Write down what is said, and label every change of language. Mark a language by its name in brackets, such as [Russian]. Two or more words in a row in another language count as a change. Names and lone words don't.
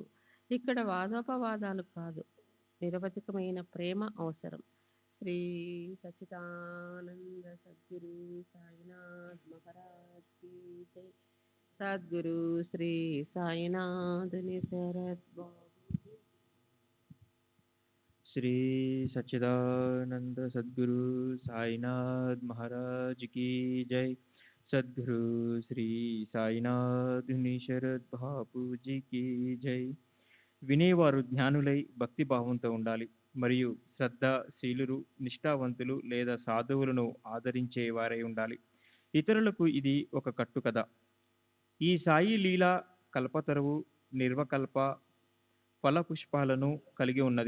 [Telugu] ఇక్కడ వాదోపవాదాలు కాదు, నిరవధికమైన ప్రేమ అవసరం. [Hindi] श्री सच्चिदानंद सद्गुरु साईनाथ महाराज की जय. [Telugu] సద్గురు శ్రీ సాయినాథుని శరత్ బాబు. [Hindi] श्री सच्चिदानंद सद्गुरु साईनाथ महाराज की जय. सद्गुरु श्री साईनाथ शरद బాపు जी की जय. [Telugu] వినేవారు జ్ఞానులై భక్తి భావంతో ఉండాలి మరియు శ్రద్ధశీలురు, నిష్ఠావంతులు లేదా సాధువులను ఆదరించేవారై ఉండాలి. ఇతరులకు ఇది ఒక కట్టుకథ. ఈ సాయి లీల కల్పతరువు, నిర్వకల్ప ఫల పుష్పాలను కలిగి ఉన్నది.